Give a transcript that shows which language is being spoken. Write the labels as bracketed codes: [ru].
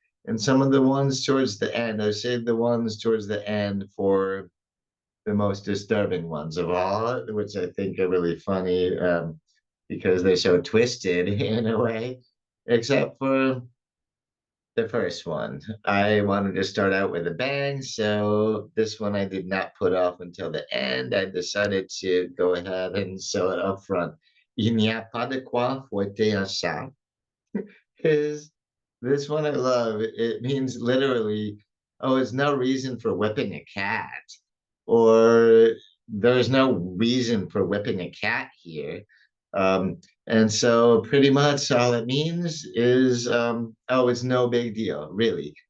[en] And some of the ones towards the end, I saved the ones towards the end for the most disturbing ones of all, which I think are really funny, because they're so twisted in a way, except for the first one. I wanted to start out with a bang, so this one I did not put off until the end. I decided to go ahead and show it up front. [fr] Il n'y a pas de quoi fouetter un chat. [en] Is this one I love. It means literally, oh, it's no reason for whipping a cat, or there's no reason for whipping a cat here. And so pretty much all it means is, oh, it's no big deal, really.